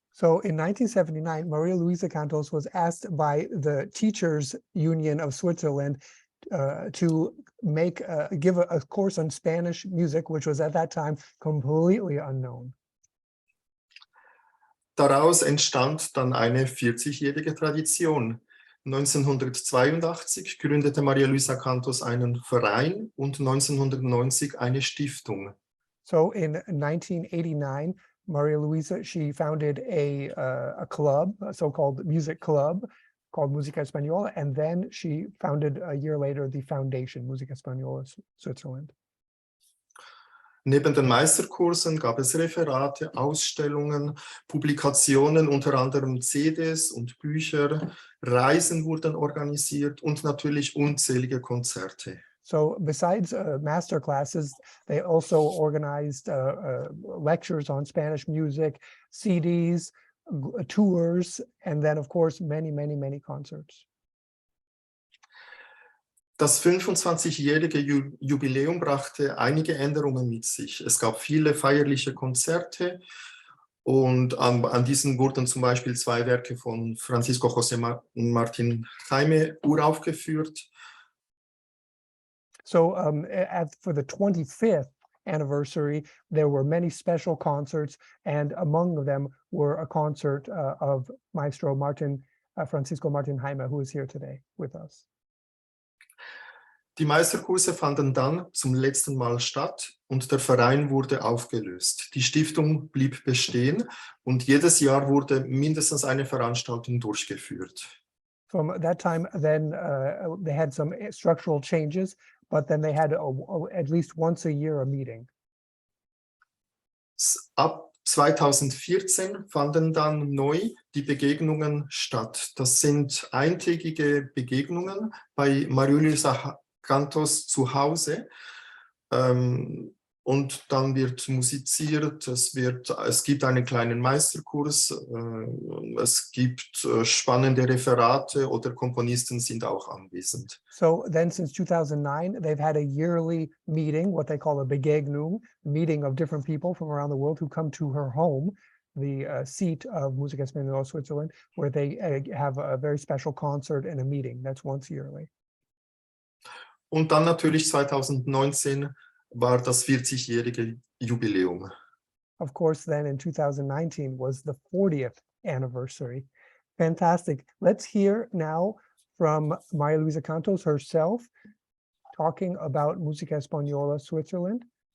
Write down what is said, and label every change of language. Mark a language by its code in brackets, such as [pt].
[en] So in 1979, Maria Luisa Cantos was asked by the Teachers Union of Switzerland to give a course on Spanish music, which was at that time completely unknown. [de] Daraus entstand dann eine 40-jährige Tradition. 1982 gründete Maria Luisa Cantos einen Verein und 1990 eine Stiftung. [en] So in 1989, Maria Luisa, she founded a club, a so-called music club called Musica Española, and then she founded a year later the foundation, Musica Española Switzerland. [de] Neben den Meisterkursen gab es Referate, Ausstellungen, Publikationen, unter anderem CDs und Bücher, Reisen wurden organisiert und natürlich unzählige Konzerte. [en] So besides master classes, they also organized lectures on Spanish music, CDs, tours, and then of course many, many, many concerts. [de] Das 25-jährige Jubiläum brachte einige Änderungen mit sich. Es gab viele feierliche Konzerte und an diesen wurden zum Beispiel 2 Werke von Francisco José Martín Heimer uraufgeführt. [en] So for the 25th anniversary, there were many special concerts, and among them were a concert of Maestro Francisco Martín Heimer, who is here today with us. [de] Die Meisterkurse fanden dann zum letzten Mal statt und der Verein wurde aufgelöst. Die Stiftung blieb bestehen und jedes Jahr wurde mindestens eine Veranstaltung durchgeführt. [en] From that time, then they had some structural changes, but then they had at least once a year a meeting. [de] Ab 2014 fanden dann neu die Begegnungen statt. Das sind eintägige Begegnungen bei Maria Luisa Cantos zu Hause. Und dann wird musiziert, es gibt einen kleinen Meisterkurs, es gibt spannende Referate oder Komponisten sind auch anwesend. [en] So then since 2009, they've had a yearly meeting, what they call a Begegnung, meeting of different people from around the world who come to her home, the seat of Musica Española Switzerland, where they have a very special concert and a meeting. That's once yearly. [de] Und dann natürlich 2019 war das 40-jährige Jubiläum. [en] Of course, then in 2019 was the 40th anniversary. Fantastic. Let's hear now from Maria Luisa Cantos herself talking about Musica Española Switzerland.